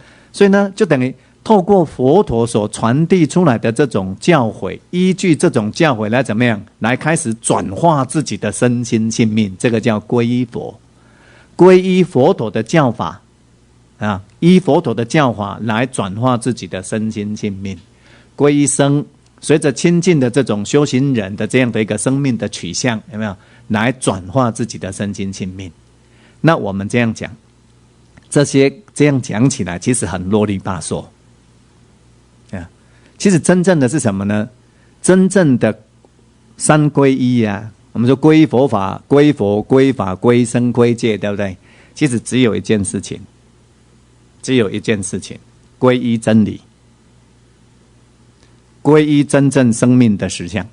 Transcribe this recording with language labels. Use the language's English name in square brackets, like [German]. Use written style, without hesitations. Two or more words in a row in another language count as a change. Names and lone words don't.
[Chinese] 所以呢，就等於透過佛陀所傳遞出來的這種教誨，依據這種教誨來怎麼樣，來開始轉化自己的身心性命，這個叫皈依佛，皈依佛陀的教法依佛陀的教法來轉化自己的身心性命。皈依僧，隨着親近的這種修行人的這樣的一個生命的取向，有沒有來轉化自己的身心性命？那我們這樣講，這些這樣講起來其實很囉里吧嗦其實真正的是什麼呢？真正的三皈依我們說皈依佛法、皈依佛、皈依法、皈依僧、皈依戒，對不對？其實只有一件事情，皈依真理，皈依真正生命的實相。